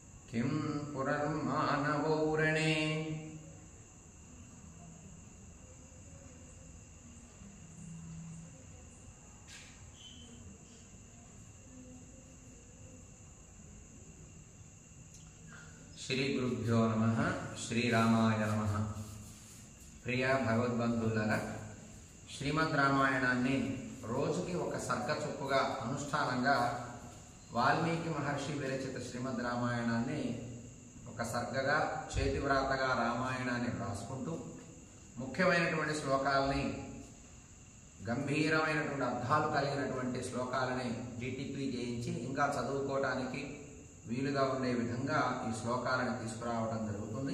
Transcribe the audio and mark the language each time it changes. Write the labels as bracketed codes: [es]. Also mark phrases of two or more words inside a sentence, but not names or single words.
[sa] किं पुनर्मानवौरणे श्री गुरुभ्यो नमः श्रीरामाय नमः। [te] ప్రియ భగవద్బంధులారా శ్రీమద్ रामायणाన్ని రోజుకి ఒక సర్గ చొప్పుగా అనుష్ఠానంగా వాల్మీకి మహర్షి విరచిత శ్రీమద్ రామాయణాన్ని ఒక సర్గగా చేతివ్రాతగా రామాయణాన్ని రాసుకుంటూ ముఖ్యమైనటువంటి శ్లోకాలని గంభీరమైనటువంటి అర్థాలు కలిగినటువంటి శ్లోకాలని డిటిపి చేయించి ఇంకా చదువుకోవడానికి వీలుగా ఉండే విధంగా ఈ శ్లోకాలను తీసుకురావడం జరుగుతుంది.